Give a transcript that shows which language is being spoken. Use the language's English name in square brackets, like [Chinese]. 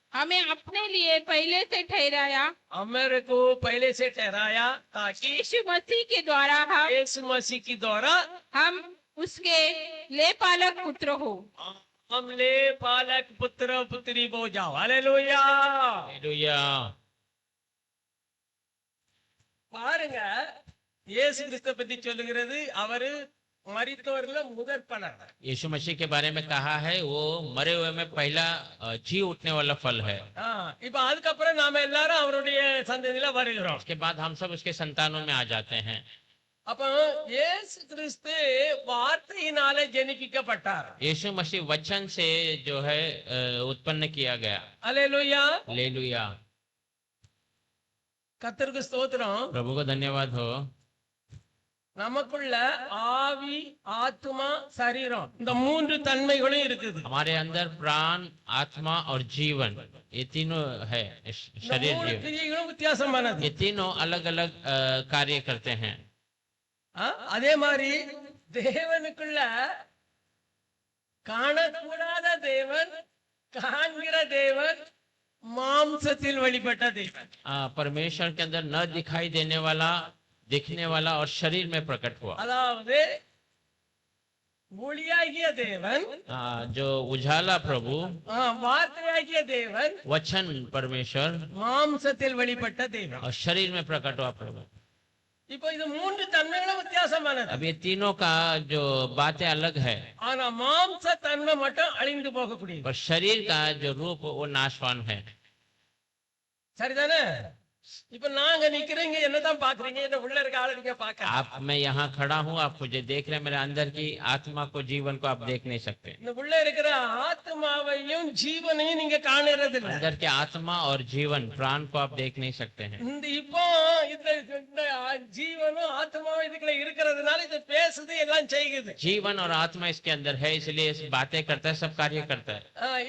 [Hindi] हमें अपने लिए पहले से ठहराया, हमारे को पहले से ठहराया, ताकि यीशु मसीह के द्वारा यीशु मसीह की द्वारा हम उसके ले पालक पुत्र हो। हम ले पालक पुत्र पुत्री हो जाओ। हालेलुया। हालेलुया। [Tamil] பாருங்க, இயேசு கிறிஸ்து பத்தி சொல்லுகிறது, அவரு மரித்தோர்ல முதற் பலன். [Hindi] यीशु मसीह के बारे में कहा है वो मरे हुए में पहला जी उठने वाला फल है। [Tamil] இப்ப அதுக்கப்புறம் நாம எல்லாரும் அவருடைய சந்ததியில வருகிறோம். [Hindi] उसके बाद हम सब उसके संतानों में आ जाते हैं। [Tamil] அப்ப இயேசு கிறிஸ்து வார்த்தையினாலே ஜெனிப்பிக்கப்பட்டார். [Hindi] यीशु मसीह वचन से जो है उत्पन्न किया गया। हालेलुया। हालेलुया। [Tamil] கர்த்தருக்கு ஸ்தோத்திரம். [Hindi] प्रभु को धन्यवाद हो। [Tamil] நமக்குள்ள ஆவி, ஆத்மா, சரீரம், இந்த மூன்று தன்மைகளும் இருக்குது. [Hindi] हमारे अंदर प्राण, आत्मा और जीवन, ये तीनों है। [Tamil] இந்த [Hindi] शरीर [Tamil] மூணு [Hindi] जीवन, [Tamil] கிரியைகளும் வித்தியாசமானது. [Hindi] ये तीनों अलग अलग कार्य करते हैं। [Tamil] அதே மாதிரி தேவனுக்குள்ள காணக்கூடாத தேவன், காண்கிற தேவன், மாம்சத்தில் வெளிப்பட்ட தேவன். [Hindi] परमेश्वर के अंदर न दिखाई देने वाला, दिखने वाला और शरीर में प्रकट हुआ। [Tamil] அதாவது ஒளியாகிய தேவன், [Hindi] जो उजाला प्रभु, [Tamil] வார்த்தையாகிய தேவன், [Hindi] वचन परमेश्वर [Tamil] மாம்சத்தில் வெளிப்பட்ட தேவன். [Hindi] और शरीर में प्रकट हुआ प्रभु। [Tamil] இப்போ இது மூன்று தன்மைகளும் வித்தியாசமானது. [Hindi] अब ये तीनों का जो बातें अलग है, [Tamil] ஆனா மாம்ச தன்மை மட்டும் அழிந்து போகக்கூடியது. [Hindi] पर शरीर का जो रूप वो नाशवान है। [Tamil] சரிதானே? இப்ப நாங்க நிக்கிறீங்க, என்னதான் பாக்குறீங்க? என்ன உள்ள இருக்க ஆளு நீங்க பாக்க. [Hindi] आप, मैं यहाँ खड़ा हूँ, आप मुझे देख रहे हैं, मेरे अंदर की आत्मा को, जीवन को आप देख नहीं सकते। [Tamil] இந்த உள்ள இருக்கிற ஆத்மாவையும் ஜீவனையும் நீங்க காணறது இல்ல. [Hindi] अंदर के आत्मा और जीवन, प्राण को आप देख नहीं सकते हैं। [Tamil] இந்த இப்போ இந்த ஜீவனும் ஆத்மாவும் இதுக்குள்ள இருக்கிறதுனால இது பேசுது, எல்லாம் செய்யுது. [Hindi] जीवन और आत्मा इसके अंदर है, इसलिए इस बातें करता है, सब कार्य करता है।